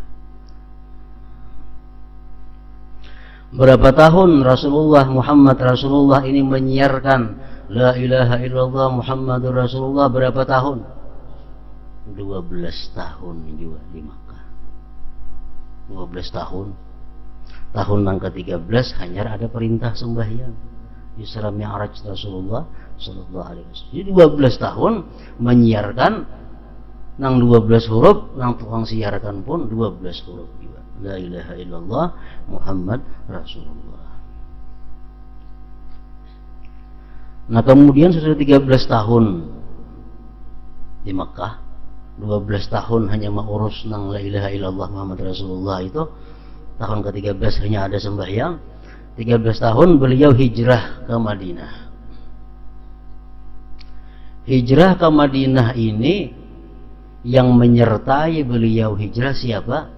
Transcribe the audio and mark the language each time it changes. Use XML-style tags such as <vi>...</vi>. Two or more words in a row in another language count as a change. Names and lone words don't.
<id>Berapa tahun Rasulullah Muhammad Rasulullah ini menyiarkan</id> <ar>لا إله إلا الله محمد رسول الله?</ar> <id>Berapa tahun? 12 tahun juga di Makkah. 12 tahun. Tahun yang ke-13 hanya ada perintah sembahyang.</id> <ar>إسراء معراج رسول الله صلى الله عليه وسلم.</ar> <bjn>Jadi 12 tahun menyiarkan nang 12 huruf, nang tukang siarkan pun 12 huruf juga.</bjn> <ar>لا إله إلا الله محمد رسول الله.</ar> <bjn>Nah, kemudian sudah 13 tahun di Makkah, 12 tahun hanya mengurus nang</bjn> <ar>لا إله إلا الله محمد رسول الله</ar> <bjn>itu.</bjn> <id>Tahun ke-13 hanya ada sembahyang. 13 tahun beliau hijrah ke Madinah. Hijrah ke Madinah ini yang menyertai beliau hijrah siapa?</id>